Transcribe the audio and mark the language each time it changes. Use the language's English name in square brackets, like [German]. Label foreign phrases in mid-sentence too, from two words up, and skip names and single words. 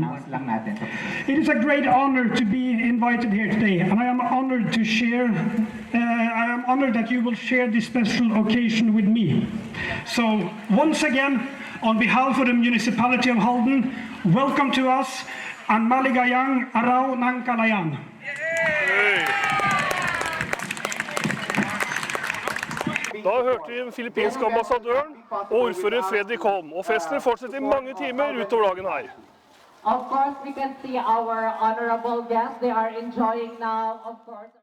[English] It is a great honor to be invited here today, and I am honored to share. I am honored that you will share this special occasion with me. So once again, on behalf of the municipality of Halden, welcome to us. [Filipino] Ang maligayang araw ng kalayan. [Norwegian] Da hørte vi den filippinske ambassadøren og ordfører Fredriksten, og festen fortsetter i mange timer utover dagen her. [English] Of course, we can see our honorable guests. They are enjoying now, of course.